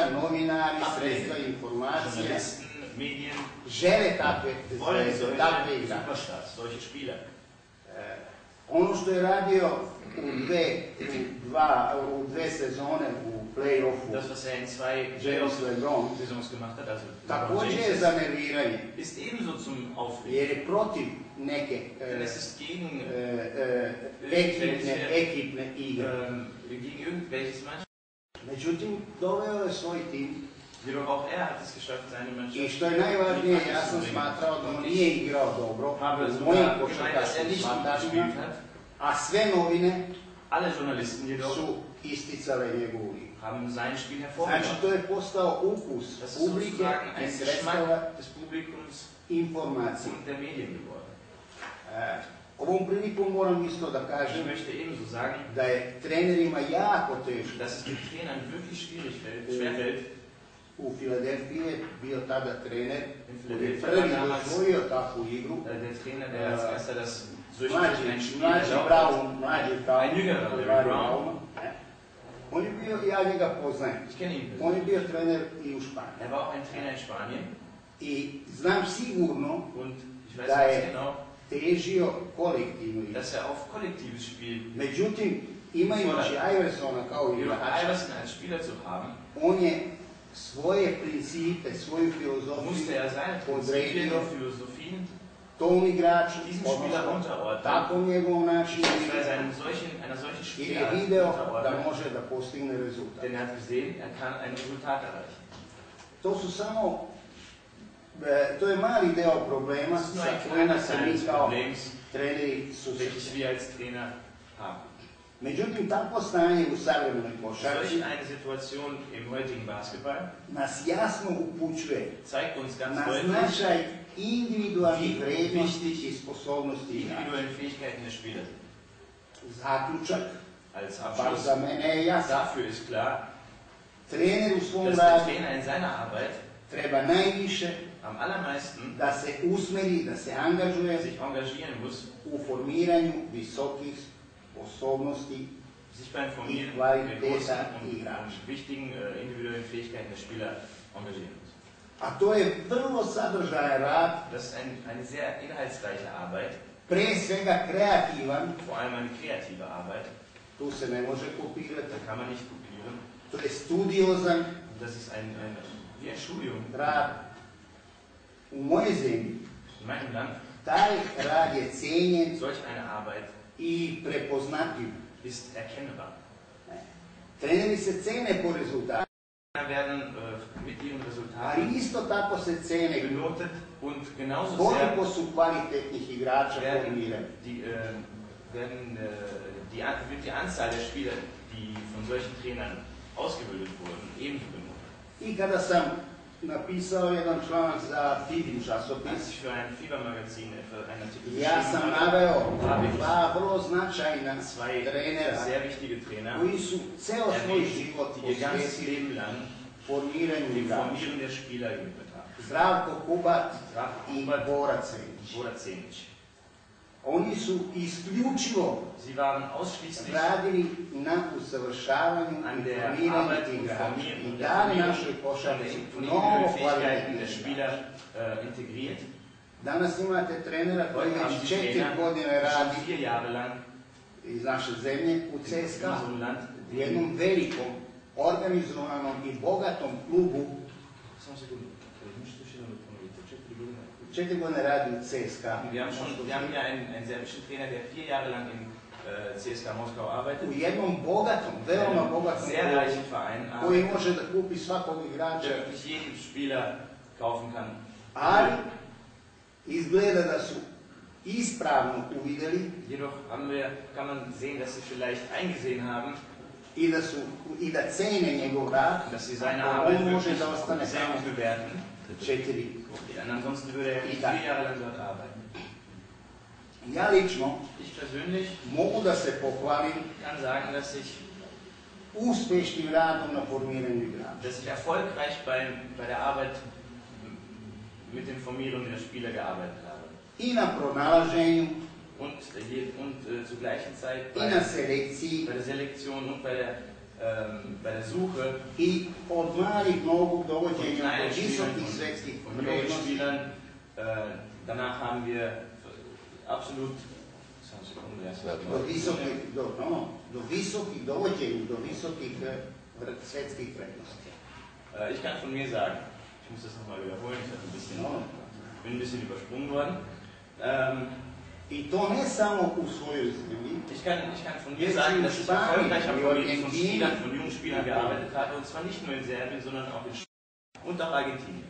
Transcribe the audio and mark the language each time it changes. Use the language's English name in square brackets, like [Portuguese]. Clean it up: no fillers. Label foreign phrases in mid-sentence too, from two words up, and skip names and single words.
[Serbian] Publika, novinari, [German] ablehnen. [Serbian] sredstva informacije [German] Journalisten, Medien [Serbian] žele takve [German] wollen [Serbian] zvezde, takve [German] solche [Serbian] igrače. [German] Superstars, solche Spieler. [Serbian] Ono što je radio u dve sezone u play-offu, [German] Das, was er in 2 James LeBron, Saisons gemacht hat, also [Serbian] također je za nerviranje, [German] ist ebenso zum Aufregen. [Serbian] jer je protiv neke [German] Denn es ist gegen, [Serbian] ekipne igre. [German] Gegen irgendwelches Mannschaft. [Serbian] Međutim, doveo je svoj tim [German] Jedoch auch er hat es geschafft, seine Mannschaft. [Serbian] i što je najvažnije, ja sam smatrao da on nije igrao dobro [German] Habe [Serbian] u [German] sogar [Serbian] mojim [German] gemeint, dass er [Serbian] košarkaškim [German] nicht gut [Serbian] shvatačima, [German] gespielt hat. [Serbian] a sve novine [German] Alle Journalisten jedoch [Serbian] su isticale njegovu igru. [German] haben sein Spiel [Serbian] Znači, [German] hervorgebracht. [Serbian] to je postao ukus [German] Das ist [Serbian] publike [German] sozusagen [Serbian] i [German] ein [Serbian] sredstava [German] Geschmack des Publikums [Serbian] informacije. [German] und der Medien geworden. [Serbian] Ovom prilikom moram isto da [German] Ich [Serbian] kažem [German] möchte ebenso sagen, [Serbian] da je trenerima jako teško. [German] dass es den Trainern wirklich schwerfällt, [Serbian] U Filadelfiji je bio tada trener [German] in [Serbian] koji je [German] Philadelphia [Serbian] prvi [German] damals [Serbian] dozvolio takvu igru. [German] der Trainer, der als erster das durch ein Spiel [Serbian] Mlađi [German] erlaubt [Serbian] Brown, [German] Ein jüngerer Larry Brown. [Serbian] On je bio, ja njega poznajem, [German] hat. Ich kenne ihn. [Serbian] on je bio trener i u Španiji. [German] Er war auch ein Trainer in Spanien [Serbian] I znam sigurno [German] und ich weiß [Serbian] Da [German] ganz [Serbian] je [German] genau, [Serbian] težio kolektivnu igru. [German] dass er auf kollektives Spiel, [Serbian] Međutim, imajući Iversona kao [German] jedoch [Serbian] igrača, [German] Iverson als Spieler zu haben, [Serbian] on je svoje principe, svoju [German] musste [Serbian] filozofiju [German] er seine Prinzipien [Serbian] podredio [German] und Philosophien [Serbian] tom igraču, [German] diesem Spieler [Serbian] odnosno [German] unterordnen, [Serbian] takvom njegovom načinu [German] beziehungsweise [Serbian] igre, [German] einer solchen [Serbian] jer je [German] Spielart [Serbian] video da [German] unterordnen, [Serbian] može da postigne rezultat. [German] denn er hat gesehen, er kann ein Resultat erreichen. [Serbian] To su samo, to je mali deo problema [German] Das ist nur [Serbian] sa [German] ein [Serbian] kojima [German] kleiner [Serbian] se [German] Teil [Serbian] mi [German] des [Serbian] kao [German] Problems, [Serbian] treneri [German] welches [Serbian] susrećemo. [German] wir als Trainer haben. [Serbian] Međutim, takvo stanje u savremenoj košarci [German] Solch eine Situation im heutigen Basketball [Serbian] nas jasno upućuje [German] zeigt uns ganz [Serbian] na [German] deutlich [Serbian] značaj individualnih [German] Wie [Serbian] vrednosti [German] wichtig [Serbian] i sposobnosti [German] die [Serbian] igrača. [German] individuellen Fähigkeiten des Spielers. [Serbian] Zaključak, [German] Als [Serbian] bar [German] Abschluss, [Serbian] za mene je jasan. [German] dafür ist klar, [Serbian] Trener u svom [German] dass der [Serbian] radu [German] Trainer in seiner Arbeit [Serbian] treba najviše [German] am allermeisten [Serbian] da se usmeri, da se angažuje [German] sich engagieren muss, [Serbian] u formiranju visokih sposobnosti [German] sich beim Formieren Die der Qualität großen der Igraner. und wichtigen individuellen Fähigkeiten der Spieler engagieren muss. [Serbian] a to je vrlo sadržajan rad, [German] Das ist eine sehr inhaltsreiche Arbeit, [Serbian] pre svega kreativan, [German] vor allem eine kreative Arbeit. [Serbian] tu se ne može kopirati, [German] Da kann man nicht kopieren. [Serbian] to je studiozan [German] Und das ist wie ein Studium. [Serbian] rad. U mojoj zemlji [German] In meinem Land [Serbian] taj rad je cijenjen [German] solch eine Arbeit [Serbian] i prepoznatljiv. [German] ist erkennbar. [Serbian] Treneri se cene po rezultatu, [German] Trainer werden mit ihren [Serbian] ali [German] Resultaten [Serbian] isto tako se cene [German] benotet und genauso [Serbian] koliko [German] sehr [Serbian] su kvalitetnih igrača [German] werden [Serbian] formirani. [German] wird die Anzahl der Spieler, die von solchen Trainern ausgebildet wurden, ebenso benotet. [Serbian] I kada sam napisao jedan članak za FIBA [German] Als [Serbian] časopis, [German] ich für ein Fiebermagazin etwa einen Artikel [Serbian] ja sam [German] geschrieben habe, [Serbian] naveo [German] habe ich [Serbian] dva vrlo značajna [German] zwei [Serbian] trenera [German] sehr wichtige Trainer [Serbian] koji su ceo svoj [German] erwähnt, [Serbian] život [German] die ihr ganzes [Serbian] posvetili [German] Leben lang [Serbian] formiranju [German] dem [Serbian] igrača. [German] Formieren der Spieler gewidmet haben. [Serbian] Zdravko Kubat [German] Zdravko [Serbian] i [German] Kubat, [Serbian] Bora Cenić. [German] Bora Cenić. [Serbian] Oni su isključivo [German] Sie waren ausschließlich [Serbian] radili na usavršavanju [German] an [Serbian] i [German] der [Serbian] formiranju [German] Arbeit und [Serbian] igrača [German] Formieren [Serbian] i [German] und der [Serbian] dali [German] Formierung [Serbian] našoj košarci [German] von [Serbian] mnogo [German] individuellen Fähigkeiten [Serbian] kvalitetnih [German] der [Serbian] igrača. [German] Spieler integriert. [Serbian] Danas imate trenera koji [German] Heute haben [Serbian] već [German] Sie [Serbian] 4 [German] Trainer, [Serbian] godine [German] die schon [Serbian] radi [German] 4 Jahre lang [Serbian] iz naše zemlje u [German] in [Serbian] CSKA, [German] unserem Land [Serbian] u jednom velikom, organizovanom i bogatom klubu. Samo sekundu. Možete još jedan ponoviti? 4 godine. 4 godine radi u CSKA. [German] Wir haben hier einen serbischen Trainer, der 4 Jahre lang in CSKA Moskau arbeitet. [Serbian] U jednom bogatom, veoma bogatom [German] Sehr [Serbian] klubu [German] reichen Verein [Serbian] koji [German] arbeitet, [Serbian] može da kupi svakog igrača, [German] der wirklich jeden Spieler kaufen kann. [Serbian] ali izgleda da su ispravno uvideli [German] Jedoch kann man sehen, dass sie vielleicht eingesehen haben, [Serbian] i da cene njegov rad, [German] dass sie seine [Serbian] a [German] Arbeit [Serbian] on može [German] wirklich [Serbian] da ostane [German] sehr [Serbian] samo [German] gut bewerten. [Serbian] 4. [German] Denn ansonsten würde er nicht 4 Jahre lang dort arbeiten. [Serbian] Ja lično [German] Ich persönlich [Serbian] mogu da se pohvalim [German] kann sagen, dass ich [Serbian] uspešnim radom na formiranju igrača. [German] erfolgreich bei der Arbeit mit dem Formieren der Spieler gearbeitet habe. [Serbian] I na pronalaženju, [German] Und zur gleichen Zeit [Serbian] i na selekciji, [German] bei der Selektion und bei der Suche [Serbian] i od malih nogu [German] von [Serbian] dovođenja do [German] kleinen Spielern [Serbian] visokih [German] und [Serbian] svetskih [German] von jungen [Serbian] vrednosti. [German] Spielern. Danach haben wir absolut [Serbian] Samo sekundu, ja sam... do visokih dovođenja, do visokih svetskih vrednosti. [German] Ich kann von mir sagen, ich muss das nochmal wiederholen, ich bin ein bisschen übersprungen worden. [Serbian] I to ne samo u svojoj zemlji. [German] Ich kann von mir sagen, dass ich erfolgreicher Projekt von Spielern, von jungen Spielern gearbeitet habe, und zwar nicht nur in Serbien, sondern auch in Spanien und auch Argentinien.